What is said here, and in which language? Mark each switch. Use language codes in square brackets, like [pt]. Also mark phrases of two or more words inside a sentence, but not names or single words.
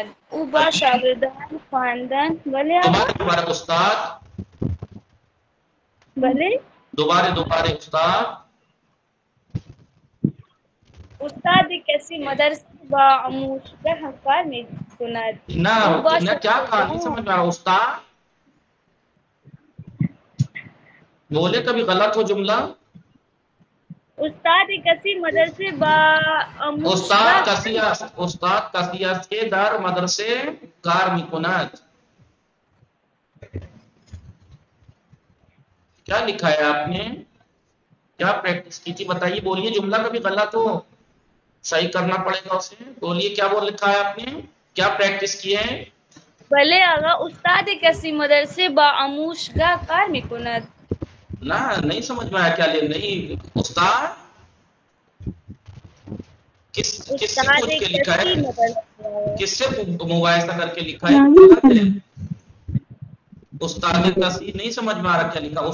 [fa] او با شاگردان خواندن. بله آقا. دوباره استاد. بله. دوباره استاد. استاد کسی مدرسه با آموزگار کار میکند. [ur] نه کیا کہا نہیں سمجھ میں استاد بولے کبھی غلط ہو جملہ. [fa] استاد کسی مدرسه با آموزگار استاد کسی است که در مدرسه کار میکند. [ur] کیا لکھا ہے آپ نے؟ کیا پریکٹس کی تھی بتائیے. بولیے جملہ کبھی غلط ہو صحیح کرنا پڑے گا اسے. بولیے کیا بول لکھا ہے آپ نے؟ کیا پریکٹس کی ہے؟ [fa] بله آقا. استاد کسی مدرسه با آموزگار کار میکند. [ur] نہ نہیں سمجھ میں آیا کیا لے. نہیں استاد کس سے پوچھ کے لکھا ہے؟ کس سے مباحثہ کر کے لکھا ہے؟ [fa] استاد کسی [ur] نہیں سمجھ میں آ رہا کیا لکھا.